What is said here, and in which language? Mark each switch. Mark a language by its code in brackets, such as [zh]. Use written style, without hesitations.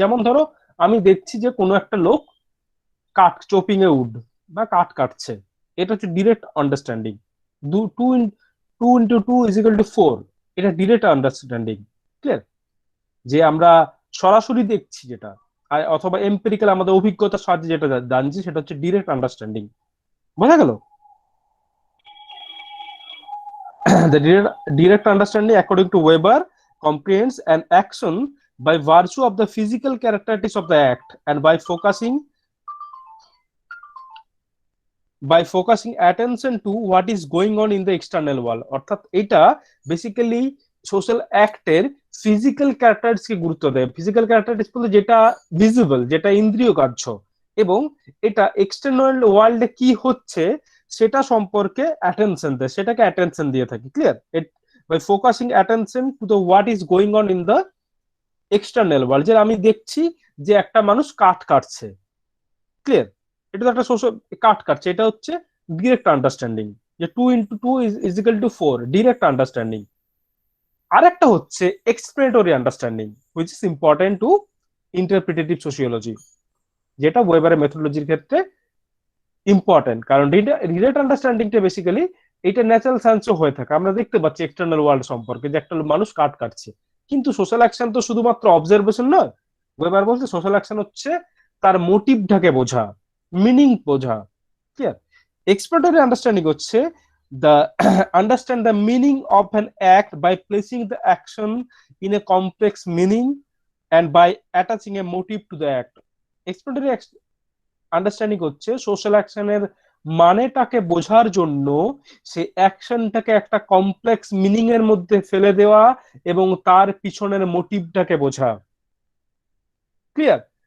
[bn] যেমন ধরো আমি দেখছি যে কোনো একটা লোক কাঠ চপিং এ উড বা কাঠ কাটছে, এটা হচ্ছে direct understanding. [en] two two two into two is equal to four, [bn] এটা ডিরেক্ট আন্ডারস্ট্যান্ডিং। ক্লিয়ার? যে আমরা সরাসরি দেখছি যেটা, অথবা এম্পিরিক্যাল আমাদের অভিজ্ঞতার সাহায্যে যেটা জানছি, সেটা হচ্ছে ডিরেক্ট আন্ডারস্ট্যান্ডিং। বোঝা গেল? [en] The direct understanding, according to Weber, comprehends an action by virtue of the physical characteristics of the act and by focusing attention to what is going on in the external world। [bn] অর্থাৎ এটা basically social অ্যাক্টের physical ক্যারেক্টারিস্টিক্সকে গুরুত্ব দেয়। Physical characteristics বলতে যেটা visible, যেটা ইন্দ্রিয় গ্রাহ্য, এবং এটা এক্সটার্নাল ওয়ার্ল্ডে কি হচ্ছে সেটা সম্পর্কে অ্যাটেনশন দেয়, সেটাকে অ্যাটেনশন দিয়ে থাকি। Clear? [en] by focusing attention to the what is going on in the external world, [bn] যে আমি দেখছি যে একটা মানুষ কাঠ কাটছে। ক্লিয়ার? এটা তো একটা সোশ্যাল কাট কাটছে, এটা হচ্ছে ডিরেক্ট আন্ডারস্ট্যান্ডিং, যে [en] two into two is equal to four, [bn] direct understanding. আর একটা হচ্ছে explanatory understanding, [en] which is important to interpretative sociology, [bn] যেটা ওয়েবারের মেথোডোলজির ক্ষেত্রে ইম্পর্টেন্ট। কারণ ডিরেক্ট আন্ডারস্ট্যান্ডিংটা বেসিক্যালি এটা ন্যাচারাল সায়েন্সও হয়ে থাকে, আমরা দেখতে পাচ্ছি এক্সটার্নাল ওয়ার্ল্ড সম্পর্কে যে একটা মানুষ কাট কাটছে। কিন্তু সোশ্যাল অ্যাকশন তো শুধুমাত্র অবজারভেশন নয়। ওয়েবার বলতে সোশ্যাল অ্যাকশন হচ্ছে তার মোটিভটাকে বোঝা, মিনিং বোঝা। ক্লিয়ার? এক্সপ্লেনেটরি আন্ডারস্ট্যান্ডিং হচ্ছে [en] the understand the meaning of an act by placing the action in a complex meaning and by attaching a motive to the act। [bn] Explanatory understanding হচ্ছে social অ্যাকশনের মানেটাকে বোঝার জন্য সে অ্যাকশনটাকে একটা কমপ্লেক্স মিনিং এর মধ্যে ফেলে দেওয়া এবং তার পিছনের মোটিভটাকে বোঝা। ক্লিয়ার?